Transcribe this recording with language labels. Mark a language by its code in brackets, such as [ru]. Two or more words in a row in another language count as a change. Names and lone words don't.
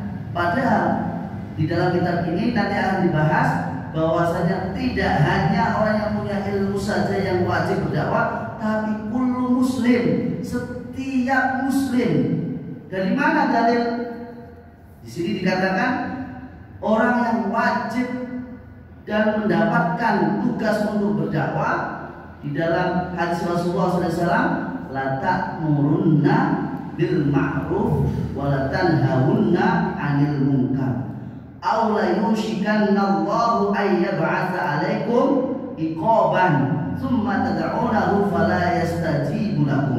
[id] Padahal di dalam kitab ini nanti akan dibahas bahwasanya tidak hanya orang yang punya ilmu saja yang wajib berdakwah, tapi [ar] كل مسلم, [id] setiap muslim. Dari mana dalil? Di sini dikatakan orang yang wajib dan mendapatkan tugas untuk berdakwah. Di dalam hadis Rasulullah SAW, [ar] لتأمرن بالمعروف ولتنهون عن المنكر. أو ليوشكن الله أن يبعث عليكم عقابا ثم تدعونه فلا يستجيب لكم.